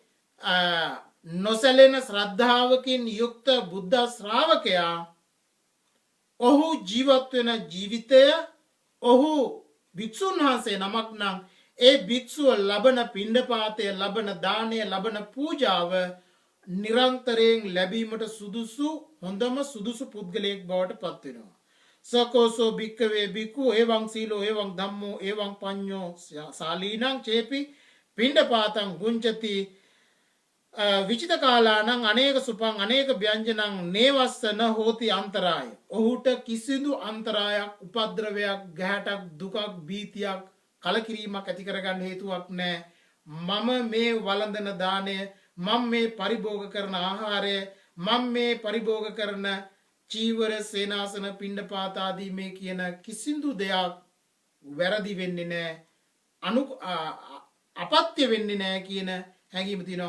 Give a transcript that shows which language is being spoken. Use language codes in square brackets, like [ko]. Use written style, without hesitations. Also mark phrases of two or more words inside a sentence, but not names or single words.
[si] නොසැලෙන ශ්‍රද්ධාවකින් යුක්ත බුද්ධ ශ්‍රාවකයා ඔහු ජීවත් වෙන ජීවිතය, ඔහු භික්ෂුන් වහන්සේ නමක් නම් ඒ භික්ෂුව ලබන පිණ්ඩපාතය, ලබන දානය, ලබන පූජාව නිරන්තරයෙන් ලැබීමට සුදුසු හොඳම සුදුසු පුද්ගලයෙක් බවට පත් වෙනවා. [pi] සකෝසෝ භික්ඛවේ භික්ඛු එවං සීලෝ එවං ධම්මෝ එවං පඤ්ඤෝ සාලීනං චේපි පිණ්ඩපාතං ගුංචති විචිත කාලානං අනේක සුපං අනේක ව්‍යංජනං නේවස්සන හෝති අන්තරාය. [si] ඔහුට කිසිදු අන්තරායක්, උපද්‍රවයක්, ගැහැටක්, දුකක්, භීතියක්, කලකිරීමක් ඇති කරගන්න හේතුවක් නැහැ. මම මේ වළඳන දාණය, මම මේ පරිභෝග කරන ආහාරය, මම මේ පරිභෝග කරන චීවර, සේනාසන, පිණ්ඩපාත ආදී මේ කියන කිසිදු දෙයක් වැරදි වෙන්නේ නැහැ, අපත්‍ය වෙන්නේ නැහැ කියන හැඟීම තියෙනවා.